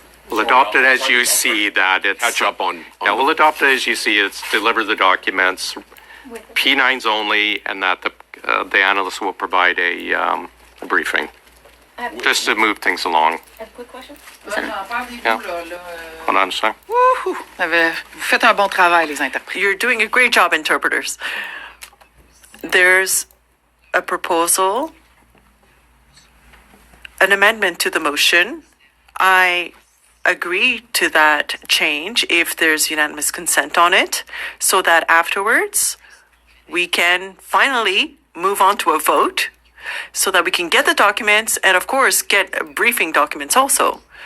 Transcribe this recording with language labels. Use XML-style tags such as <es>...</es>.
<en>We'll adopt it as you see that it's... Catch up on Yeah, we'll adopt it as you see it's deliver the documents, P9s only, and that the analyst will provide a briefing, just to move things along. I have a quick question. Yeah. Hold on a sec. Wouhou!</en> <fr>Vous faites un bon travail, les interprètes.</fr> <en>You're doing a great job, interpreters. There's a proposal, an amendment to the motion. I agree to that change if there's unanimous consent on it, so that afterwards we can finally move on to a vote so that we can get the documents and, of course, get briefing documents also.</en>